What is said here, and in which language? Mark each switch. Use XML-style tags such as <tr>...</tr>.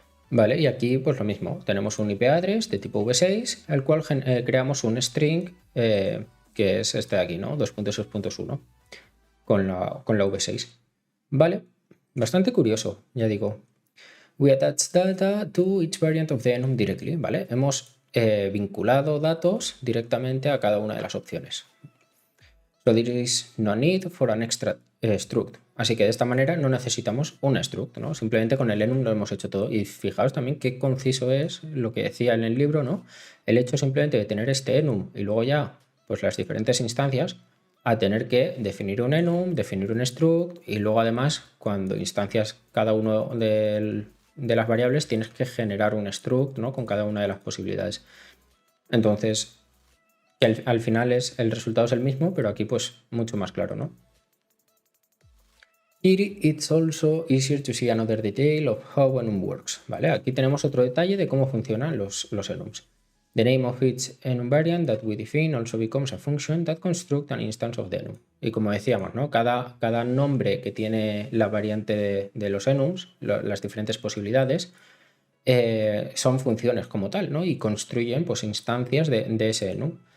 <es>Vale, y aquí pues lo mismo, tenemos un IP address de tipo v6, al cual creamos un string que es este de aquí, ¿no? 2.6.1 con la v6. Vale, bastante curioso, ya digo.</es> <en>We attach data to each variant of the enum directly,</en> <es>¿vale? Hemos vinculado datos directamente a cada una de las opciones.</es> <en>So there is no need for an extra struct.</en> <es>Así que de esta manera no necesitamos un struct, ¿no? Simplemente con el enum lo hemos hecho todo. Y fijaos también qué conciso es lo que decía en el libro, ¿no? El hecho simplemente de tener este enum y luego ya, pues las diferentes instancias, a tener que definir un enum, definir un struct y luego además cuando instancias cada uno de las variables tienes que generar un struct, ¿no? Con cada una de las posibilidades. Entonces, que al final el resultado es el mismo, pero aquí pues mucho más claro, ¿no?</es> <en>Here it's also easier to see another detail of how enum works,</en> <es>¿vale? Aquí tenemos otro detalle de cómo funcionan los enums.</es> <en>The name of each enum variant that we define also becomes a function that constructs an instance of the enum.</en> <es>Y como decíamos, ¿no? Cada nombre que tiene la variante de los enums, las diferentes posibilidades, son funciones como tal, ¿no? Y construyen pues instancias de ese enum.</es>